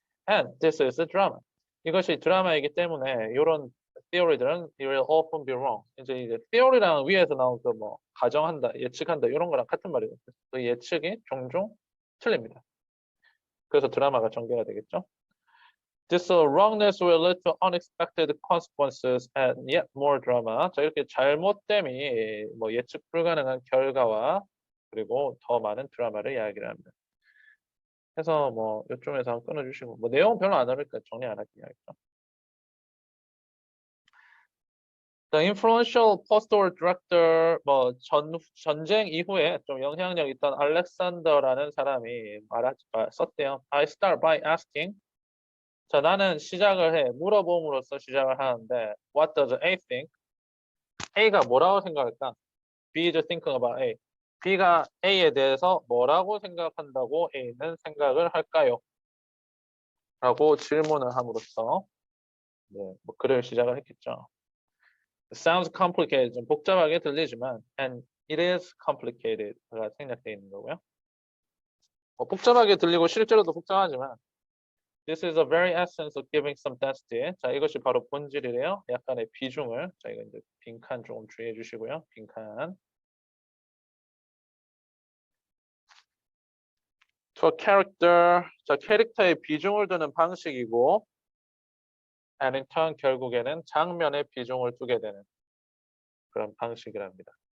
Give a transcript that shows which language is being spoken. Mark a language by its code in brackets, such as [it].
[en] And this is a drama. [ko] 이것이 드라마이기 때문에 이런 theory들은 [en] will often be wrong. [ko] 이제 theory랑 위에서 나온 그 뭐 가정한다, 예측한다 이런 거랑 같은 말이거든요. 그 예측이 종종 틀립니다. 그래서 드라마가 전개가 되겠죠. [en] This wrongness will lead to unexpected consequences and yet more drama. [ko] 자, 이렇게 잘못됨이 뭐 예측 불가능한 결과와 그리고 더 많은 드라마를 이야기를 합니다. 그래서 뭐 이쪽에서 한번 끊어주시고 뭐 내용은 별로 안 어려우니까 정리 안 할게요. [en] The influential post-war director, [ko] 뭐 전쟁 이후에 좀 영향력 있던 알렉산더라는 사람이 썼대요. [en] I start by asking. [ko] 자, 나는 시작을 해. 물어봄으로써 시작을 하는데 [en] What does A think? [ko] A가 뭐라고 생각할까? [en] B is thinking about A. [ko] B가 A에 대해서 뭐라고 생각한다고 A는 생각을 할까요? 라고 질문을 함으로써 네, 뭐 글을 시작을 했겠죠. [en] It sounds complicated. [ko] 좀 복잡하게 들리지만 [en] and it is complicated [ko] 가 생략되어 있는 거고요. 복잡하게 들리고 실제로도 복잡하지만 [en] this is the very essence of giving some density. [ko] 자, 이것이 바로 본질이래요. 약간의 비중을. 자, 이거 이제 빈칸 조금 주의해 주시고요. 빈칸. [en] To a character. [ko] 자, 캐릭터의 비중을 두는 방식이고 [en] and in turn [ko] 결국에는 장면에 비중을 두게 되는 그런 방식이랍니다.